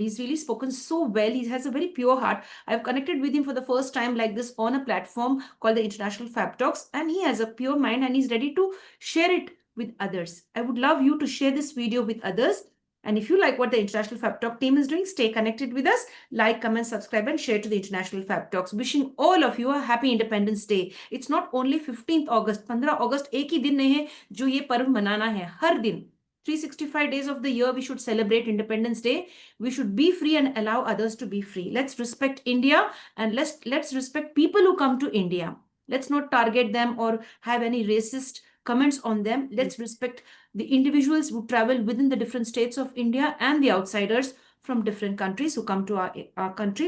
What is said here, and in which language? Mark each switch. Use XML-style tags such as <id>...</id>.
<en>He's really spoken so well. He has a very pure heart. I've connected with him for the first time like this on a platform called the International Fab Talks, and he has a pure mind and he's ready to share it with others. I would love you to share this video with others. And if you like what the International Fab Talk team is doing, stay connected with us. Like, comment, subscribe, and share to the International Fab Talks. Wishing all of you a happy Independence Day. It's not only 15th August,</en> <hi>15 अगस्त एक ही दिन नहीं है जो ये पर्व मनाना है. हर दिन</hi> <en>365 days of the year we should celebrate Independence Day. We should be free and allow others to be free. Let's respect India, and let's respect people who come to India. Let's not target them or have any racist comments on them. Let's respect the individuals who travel within the different states of India and the outsiders from different countries who come to our country.</en>